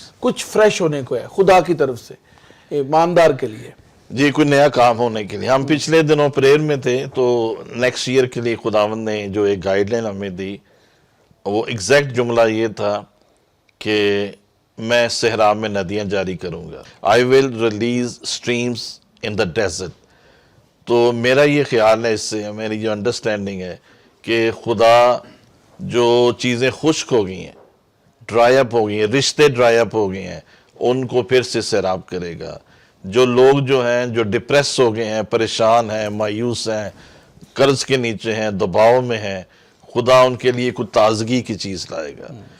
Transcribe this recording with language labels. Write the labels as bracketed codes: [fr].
[ur] کچھ فریش ہونے کو ہے خدا کی طرف سے ایماندار کے لیے. جی، کوئی نیا کام ہونے کے لیے. ہم پچھلے دنوں پریئر میں تھے، تو نیکسٹ ایئر کے لیے خداوند نے جو ایک گائیڈ لائن ہمیں دی، وہ ایگزیکٹ جملہ یہ تھا کہ میں صحرا میں ندیاں جاری کروں گا. [en] I will release streams in the desert. [ur] تو میرا یہ خیال ہے، اس سے میری جو انڈرسٹینڈنگ ہے کہ خدا جو چیزیں خشک ہو گئی ہیں، ڈرائی اپ ہو گئی ہیں، رشتے ڈرائی اپ ہو گئے ہیں، ان کو پھر سے سیراب کرے گا. جو لوگ جو ہیں، جو ڈپریس ہو گئے ہیں، پریشان ہیں، مایوس ہیں، قرض کے نیچے ہیں، دباؤ میں ہیں، خدا ان کے لیے کوئی تازگی کی چیز لائے گا.